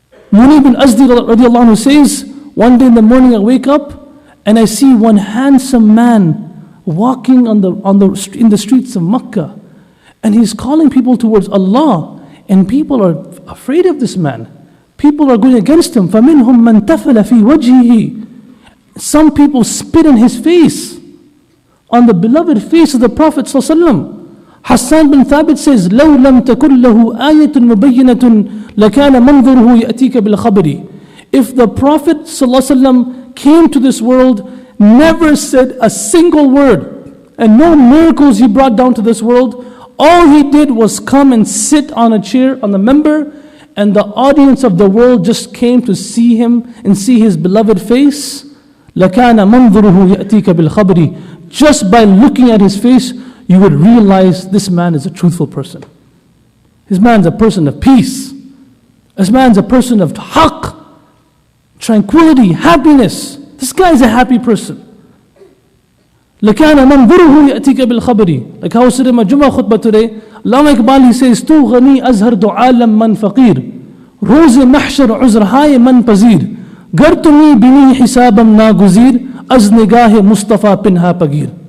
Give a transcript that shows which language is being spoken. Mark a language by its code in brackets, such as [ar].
[en] Muni bin Azdi radiallahu anhu says, one day in the morning I wake up and I see one handsome man walking in the streets of Makkah. And he's calling people towards Allah. And people are afraid of this man. People are going against him. [ar] فَمِنْهُمْ مَنْ تَفَلَ فِي وَجْهِهِ. [en] Some people spit in his face, on the beloved face of the Prophet ﷺ. Hassan bin Thabit says, [ar] لَوْ لَمْ تَكُنْ لَهُ آيَةٌ مُبَيِّنَةٌ لَكَانَ مَنْظُرُهُ يَأْتِيكَ بِالْخَبْرِ. [en] If the Prophet ﷺ came to this world, never said a single word, and no miracles he brought down to this world, all he did was come and sit on a chair on the member, and the audience of the world just came to see him and see his beloved face. [ar] لَكَانَ مَنْظُرُهُ يَأْتِيكَ بِالْخَبْرِ. [en] Just by looking at his face, you would realize this man is a truthful person. This man's a person of peace. This man's a person of haqq, tranquility, happiness. This guy is a happy person. [ar] لَكَانَ مَنْظُرُهُ يَأْتِيكَ بِالْخَبْرِ. [en] Like how I said in my Jummah khutbah today, Allama Iqbal, he says, [fa] تُو غَنِي أَزْهَرْ دُعَالًا مَنْ فَقِيرٌ روز محشر عذرهای من پذیر گر تمی بینی حسابم ناگزیر از نگاه مصطفى پنہا پگیر.